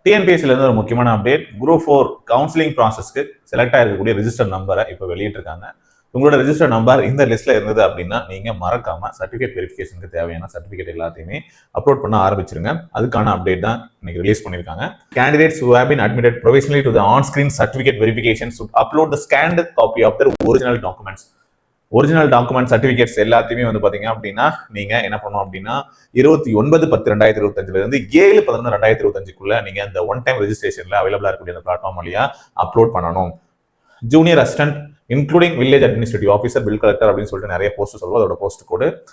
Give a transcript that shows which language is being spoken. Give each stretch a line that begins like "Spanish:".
Tamil: டிஎன்பிஎஸ்சில இருந்து ஒரு முக்கியமான update, group 4 counselling ப்ராசஸ்க்கு select ஆயிருக்கக்கூடிய register நம்பரை இப்போ வெளியிட்டிருக்காங்க. உங்களோட ரிஜிஸ்டர் நம்பர் இந்த லிஸ்ட்ல இருந்தது அப்படின்னா நீங்க மறக்காம சர்டிஃபிகேட் வெரிஃபிகேஷனுக்கு தேவையான சர்டிஃபிகேட் எல்லாத்தையுமே அப்லோட் பண்ண ஆரம்பிச்சிருங்க. அதுக்கான அப்டேட் தான் இன்னைக்கு ரிலீஸ் பண்ணிருக்காங்க.
English: Candidates who have been admitted provisionally to the on-screen certificate verification should upload the scanned copy of their original documents.
Tamil: Original document certificates எல்லாத்தையுமே வந்து பாத்தீங்க அப்படின்னா நீங்க என்ன பண்ணணும் அப்படின்னா 29/10/2025 இருந்து 7/11/2025 நீங்க இந்த ஒன் டைம் ரெஜிஸ்ட்ரேஷன்ல அவைலபிளா இருக்கக்கூடிய அந்த பிளாட்ஃபார்ம் வழியா அப்லோட் பண்ணணும். Junior assistant including village administrative officer, bill collector அப்படின்னு சொல்லிட்டு நிறைய போஸ்ட் சொல்லுவோம். அதோட போஸ்ட் கோடு.